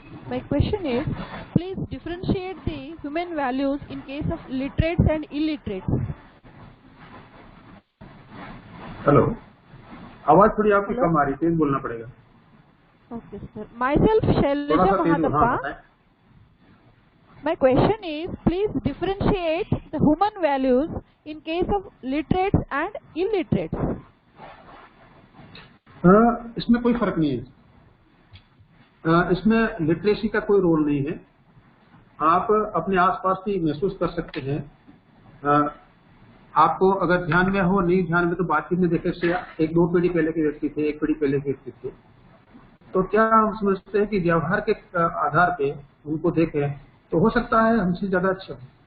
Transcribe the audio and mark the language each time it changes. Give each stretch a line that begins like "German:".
English: My question is, please differentiate the human values in case of literates and illiterates.
Hindi: Hello, आवाज थोड़ी आपकी कम आ रही है, बोलना पड़ेगा।
English: Okay, sir. Myself Shaileja Mahadappa. My question is, please differentiate the human values in case of literates and illiterates.
Hindi: इसमें कोई फर्क नहीं है। इसमें लिटरेसी का कोई रोल नहीं है। आप अपने आसपास भी महसूस कर सकते हैं। आपको अगर ध्यान में हो, नहीं ध्यान में, तो बातचीत में देखे से एक दो पीढ़ी पहले के व्यक्ति थे, एक पीढ़ी पहले के व्यक्ति थे, तो क्या हम समझते हैं कि व्यवहार के आधार पे उनको देखें तो हो सकता है हमसे ज्यादा अच्छा हो।